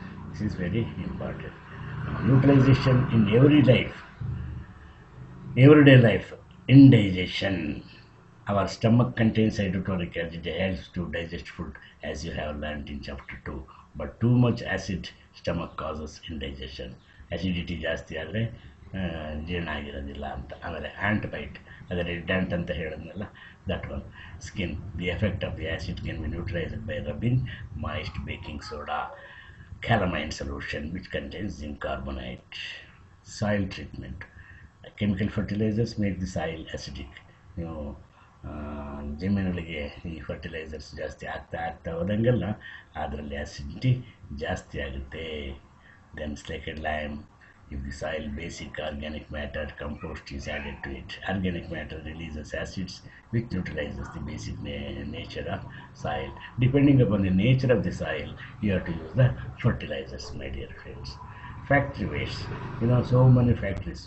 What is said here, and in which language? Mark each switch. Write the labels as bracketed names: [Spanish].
[English] This is very important. Neutralization in everyday life. Indigestion. Our stomach contains hydrochloric acid, helps to digest food, as you have learned in chapter 2. But too much acid stomach causes indigestion. [Kannada] Acidity ಜಾಸ್ತಿ ಆದರೆ ಜೀರ್ಣ ಆಗಿರೋದಿಲ್ಲ ಅಂತ. ಆಮೇಲೆ ant byte, ಅದೇ red ant ಅಂತ ಹೇಳಿದ್ನಲ್ಲ, [English] That one. [Kannada] Skin. [English] The effect of the acid can be neutralised by rubbing moist baking soda calamine solution which contains zinc carbonate. Soil treatment. Chemical fertilizers make the soil acidic. [Kannada] ನೀವು ಜಮೀನುಗಳಿಗೆ ಈ fertilisers ಜಾಸ್ತಿ ಆಗ್ತಾ ಹೋದಂಗೆಲ್ಲ ಅದರಲ್ಲಿ acidity ಜಾಸ್ತಿ ಆಗುತ್ತೆ. [English] Then slaked lime. If the soil basic organic matter compost is added to it, organic matter releases acids which neutralizes the basic nature of soil. Depending upon the nature of the soil, you have to use the fertilizers, my dear friends. Factory waste. So many factories.